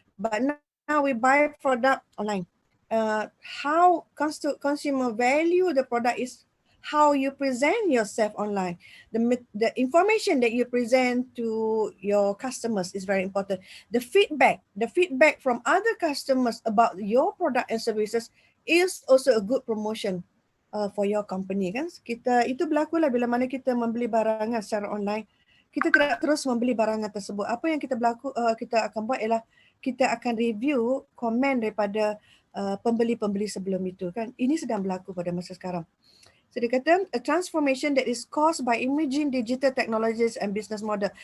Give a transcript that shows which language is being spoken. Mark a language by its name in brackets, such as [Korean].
[English] But now we buy product online. How consumer value the product is how you present yourself online. The information that you present to your customers is very important. The feedback from other customers about your product and services is also a good promotion for your company kan. [Malay] Kita itu berlaku lah bila mana kita membeli barangan secara online. Kita tidak terus membeli barangan tersebut. Apa yang kita kita akan buat ialah kita akan review komen daripada pembeli-pembeli sebelum itu kan. Ini sedang berlaku pada masa sekarang. [English] So [Malay] dia kata [English] a transformation that is caused by emerging digital technologies and business model.